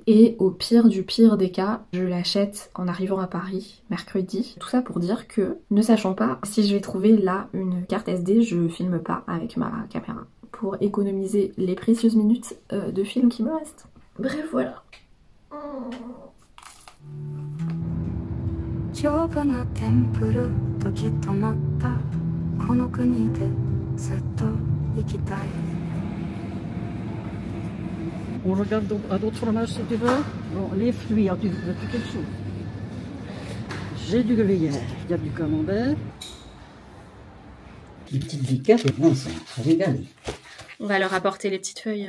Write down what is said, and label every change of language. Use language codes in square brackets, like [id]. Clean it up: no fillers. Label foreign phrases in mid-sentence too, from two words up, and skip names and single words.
[fr] Et au pire du pire des cas, je l'achète en arrivant à Paris mercredi. Tout ça pour dire que, ne sachant pas si je vais trouver là une carte SD, je filme pas avec ma caméra pour économiser les précieuses minutes de film qui me restent. Bref, voilà. [ja] 丈夫なテンプル時止まったこの国でずっと生きたい [fr] On regarde à d'autres fromages si tu veux. Bon, les fruits, tu veux quelque chose? J'ai du gruyère, il y a du camembert. Les petites biquettes, bon, ça régale. On va leur apporter les petites feuilles.